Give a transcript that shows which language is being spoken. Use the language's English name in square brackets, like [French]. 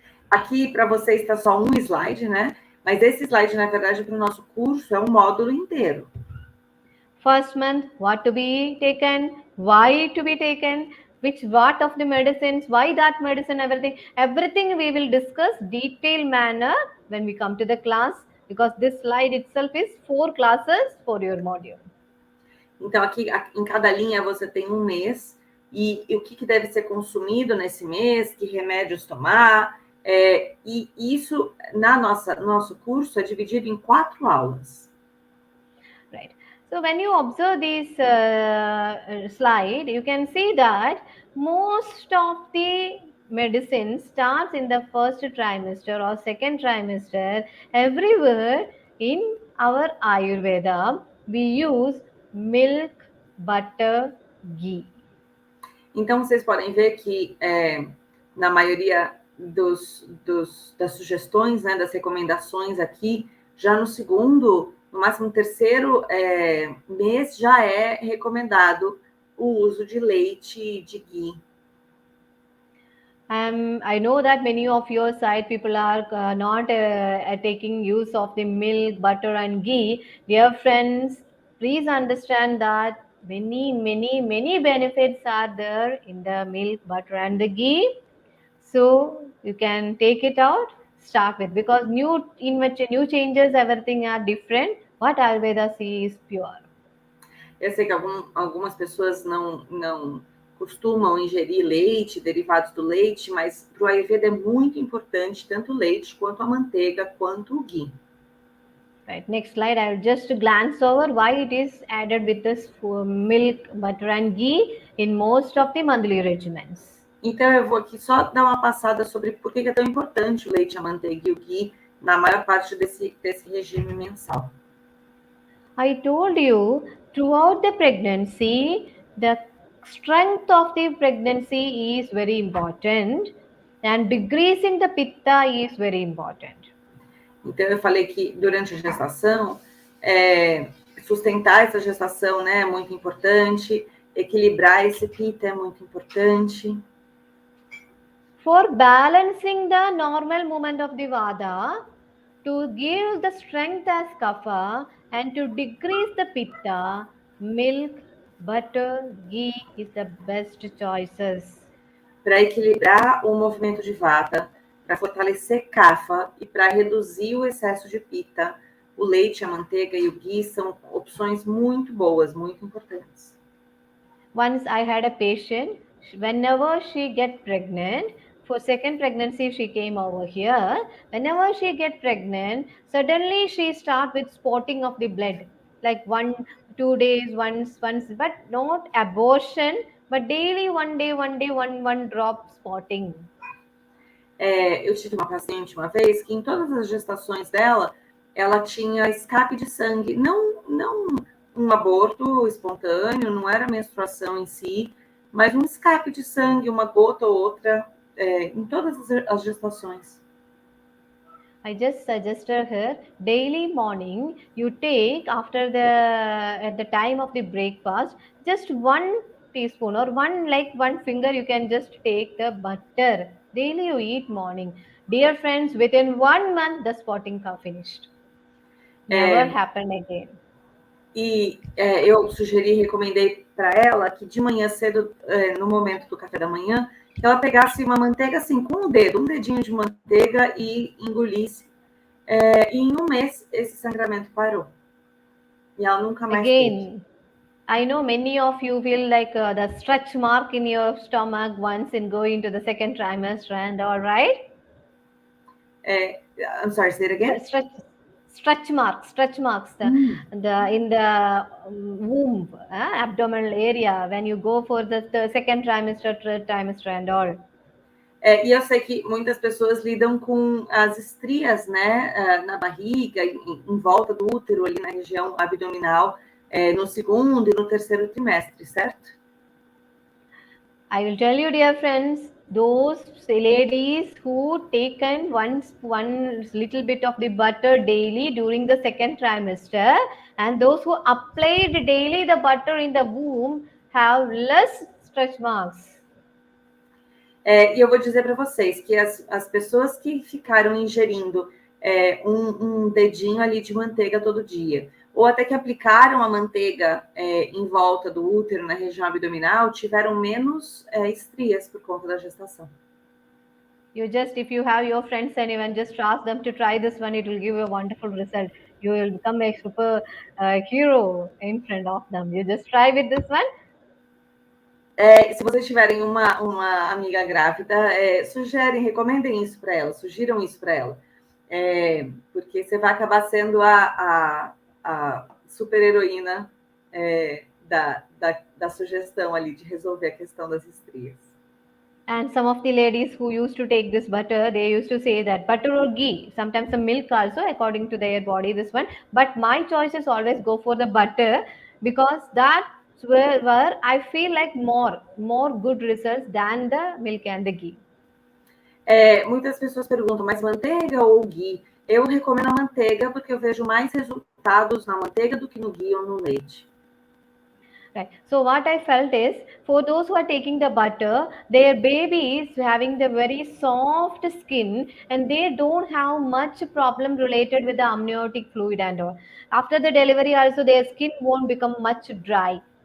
[Portuguese] Aqui, para vocês, está só um slide, né? Mas esse slide, na verdade, para o nosso curso, é um módulo inteiro. [English] First month, what to be taken, why to be taken, what of the medicines, why that medicine, everything we will discuss detailed manner when we come to the class, because this slide itself is 4 classes for your module. [Portuguese] Então, aqui em cada linha você tem um mês e o que deve ser consumido nesse mês, que remédios tomar, e isso no nosso curso é dividido em 4 aulas. [English] Right. So when you observe this slide, you can see that most of the medicine starts in the first trimester or second trimester. Everywhere in our Ayurveda, we use milk, butter, ghee. [Portuguese] Então, vocês podem ver que na maioria das sugestões, né, das recomendações aqui, já no segundo, no máximo terceiro mês, já é recomendado o uso de leite e de ghee. [English] I know that many of your side people are not taking use of the milk, butter and ghee. Dear friends, please understand that many benefits are there in the milk, butter and the ghee. So you can take it out, start with, because new changes, everything are different. What Ayurveda sees is pure. [Portuguese] Eu sei que algumas pessoas não costumam ingerir leite, derivados do leite, mas para o Ayurveda é muito importante tanto o leite, quanto a manteiga, quanto o ghee. [English] Right, next slide, I will just glance over why it is added with this milk, butter and ghee in most of the monthly regimens. [Portuguese] Então eu vou aqui só dar uma passada sobre por que é tão importante o leite, a manteiga e o ghee na maior parte desse regime mensal. [English] I told you, throughout the pregnancy, the strength of the pregnancy is very important. And decreasing the pitta is very important. [Portuguese] Então, eu falei que durante a gestação, sustentar essa gestação, né, é muito importante, equilibrar esse pitta é muito importante. [English] For balancing the normal movement of the vada, to give the strength as kapha, and to decrease the pitta, milk, butter, ghee is the best choices. [Portuguese] Para equilibrar o movimento de vata, para fortalecer kapha e para reduzir o excesso de pitta, o leite, a manteiga e o ghee são opções muito boas, muito importantes. [English] Once I had a patient, whenever she get pregnant, for second pregnancy she came over here. Whenever she get pregnant, suddenly she start with spotting of the blood, like 1-2 days once, but not abortion, but daily one drop spotting. [Portuguese] Eu tive uma paciente uma vez que em todas as gestações dela, ela tinha escape de sangue, não um aborto espontâneo, não era menstruação em si, mas um escape de sangue, uma gota ou outra, em todas as gestações. [English] I just suggested her daily morning you take at the time of the breakfast just 1 teaspoon or one finger you can just take the butter. Daily you eat morning. Dear friends, within 1 month the spotting finished. Never happened again. [Portuguese] E eu recomendei para ela que de manhã cedo, no momento do café da manhã, que ela pegasse uma manteiga assim, com um dedinho de manteiga e engolisse. E em 1 mês, esse sangramento parou. E ela nunca mais teve. [English] I know many of you feel like the stretch mark in your stomach once in going to the second trimester and all, right? I'm sorry, say it again? Stretch marks in the womb, abdominal area when you go for the second trimester, third trimester and all. [Portuguese] E eu sei que muitas pessoas lidam com as estrias, né, na barriga, em volta do útero, ali na região abdominal, no segundo e no terceiro trimestre, certo? [English] I will tell you, dear friends, those ladies who taken one little bit of the butter daily during the second trimester, and those who applied daily the butter in the womb have less stretch marks. [Portuguese] E eu vou dizer para vocês que as pessoas que ficaram ingerindo um dedinho ali de manteiga todo dia, ou até que aplicaram a manteiga em volta do útero, na região abdominal, tiveram menos estrias por conta da gestação. [English] If you have your friends and even just ask them to try this one, it will give you a wonderful result. You will become a super hero in front of them. You just try with this one. [Portuguese] Se vocês tiverem uma amiga grávida, recomendem isso para ela, sugiram isso para ela. Porque você vai acabar sendo a super-heroína da sugestão ali de resolver a questão das estrias. [English] And some of the ladies who used to take this butter, they used to say that butter or ghee, sometimes some milk also, according to their body, this one. But my choice is always go for the butter, because that's where I feel like more good results than the milk and the ghee. [Portuguese] Muitas pessoas perguntam, mas manteiga ou ghee? Eu recomendo a manteiga porque eu vejo mais resultados na manteiga do que no ghee ou no leite. [English] Right. So what I felt is, for those who are taking the butter, their baby is having the very soft skin and they don't have much problem related with the amniotic fluid and all. After the delivery also, their skin won't become much dry.